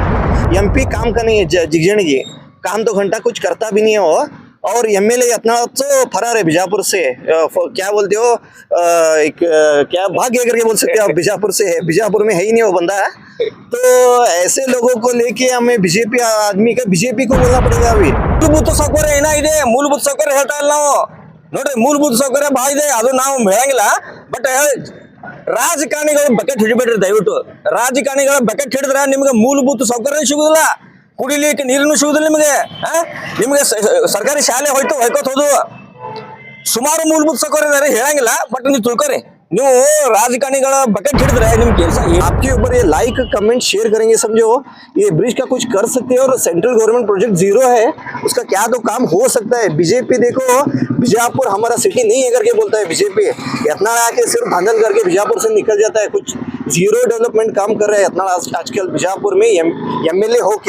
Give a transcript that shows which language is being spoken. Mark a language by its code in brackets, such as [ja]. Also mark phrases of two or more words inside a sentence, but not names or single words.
[hi] एमपी काम का नहीं है, जिगजन की काम तो घंटा कुछ करता भी नहीं है वो। और एमएलए इतना तो फरार है बीजापुर से, क्या बोलते हो क्या भाग गया करके बोल सकते हो आप, बीजापुर से है, बीजापुर में है ही नहीं वो बंदा है। तो ऐसे लोगों को लेके हमें बीजेपी आदमी का बीजेपी को बोलना पड़ेगा। अभी [kn] ಮೂಲಭೂತ ಸೌಕರ್ಯ ಏನಾಗಿದೆ, ಮೂಲಭೂತ ಸೌಕರ್ಯ ಹೇಳ್ತಾ ಇಲ್ಲ ನಾವು ನೋಡ್ರಿ, ಮೂಲಭೂತ ಸೌಕರ್ಯ ಭಾಳ ಇದೆ, ಅದು ನಾವು ಹೇಳಂಗಿಲ್ಲ. ಬಟ್ ರಾಜಕಾರಣಿಗಳು ಬಕೆಟ್ ಹಿಡಿಬೇಡ್ರಿ ದಯವಿಟ್ಟು. ರಾಜಕಾರಣಿಗಳ ಬಕೆಟ್ ಹಿಡಿದ್ರೆ ನಿಮ್ಗೆ ಮೂಲಭೂತ ಸೌಕರ್ಯ ಸಿಗುದಿಲ್ಲ, ಕುಡಿಲಿಕ್ಕೆ ನೀರನ್ನು ಸಿಗುದಿಲ್ಲ ನಿಮಗೆ. ನಿಮಗೆ ಸರ್ಕಾರಿ ಶಾಲೆ ಹೊಯ್ಕೋತ ಹೋದು ಸುಮಾರು ಮೂಲಭೂತ ಸೌಕರ್ಯ ಇದಾರೆ ಹೇಳಂಗಿಲ್ಲ, ಬಟ್ ನೀವು ತಿಳ್ಕೊರಿ, ನೀವು ರಾಜಕಾರಣಿಗಳ ಬಕೆಟ್ ಹಿಡಿದ್ರೆ ನಿಮ್ ಕೆಲಸ [hi] आपके ऊपर ये [en] like comment share [hi] करेंगे, समझो ये ब्रिज का कुछ कर सकते हैं। और [en] central government project [hi] जीरो है, उसका क्या तो काम हो सकता है। बीजेपी देखो बीजापुर हमारा सिटी नहीं है करके बोलता है बीजेपी, इतना आके सिर्फ धांधल करके बीजापुर से निकल जाता है। कुछ [en] zero development [hi] काम कर रहे हैं इतना आजकल बीजापुर में एमएलए होके।